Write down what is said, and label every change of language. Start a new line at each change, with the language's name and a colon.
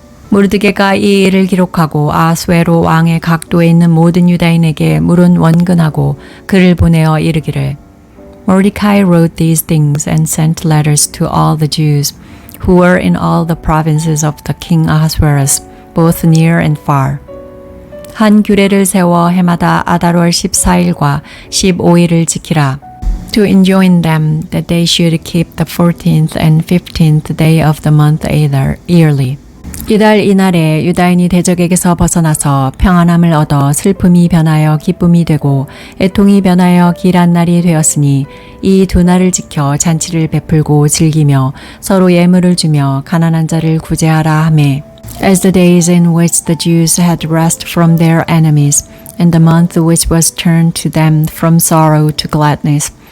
Korean: 모르드게가 이 일을 기록하고 아수에로 왕의 각도에 있는 모든 유다인에게 물은 원근하고 글을 보내어 이르기를
English: Mordecai wrote these things and sent letters to all the Jews who were in all the provinces of the king Ahasuerus, both near and far.
Korean: 한 규례를 세워 해마다 아달월 14일과 15일을 지키라.
English: To enjoin them that they should keep the 14th and 15th day of the month Adar yearly.
Korean: 이달 이날에 유다인이 대적에게서 벗어나서 평안함을 얻어 슬픔이 변하여 기쁨이 되고 애통이 변하여 길한 날이 되었으니 이 두 날을 지켜 잔치를 베풀고 즐기며 서로 예물을 주며 가난한 자를 구제하라 하매
English: As the days in which the Jews had rest from their enemies, and the month which was turned to them from sorrow to gladness,